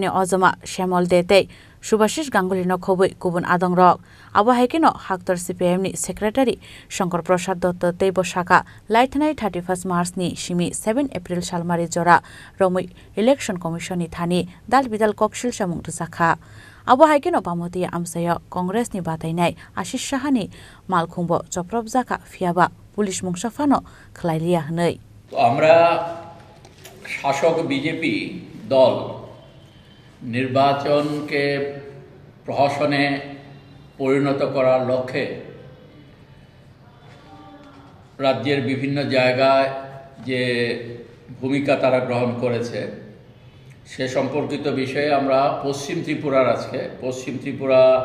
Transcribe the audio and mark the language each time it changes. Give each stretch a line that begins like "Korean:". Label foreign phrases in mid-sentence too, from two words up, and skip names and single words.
Kok Borok: ni Ozama Shamol Dete Subhashish Ganguly no khobui kubun adong rok abo haikeno haktor CPIM ni Secretary Shankar Prasad Datta teibo shaka laithnai 31 March ni shimi 7 April salmari jora romui Election Commission ni thani dal bidal kokshil samung sakha abo haikeno pamoti amsaya Congress ni batainai Ashish Shahani malkhungbo choprop jaka fiaba পুলিশ মুংসাফানো খলাইলিয়া হনৈ
Bangla: আমরা শাসক বিজেপি দল নির্বাচনকে প্রহসনে পরিণত করার লক্ষ্যে রাজ্যের বিভিন্ন জায়গায় যে ভূমিকা তারা গ্রহণ করেছে সে সম্পর্কিত বিষয়ে আমরা পশ্চিম ত্রিপুরার আজকে পশ্চিম ত্রিপুরা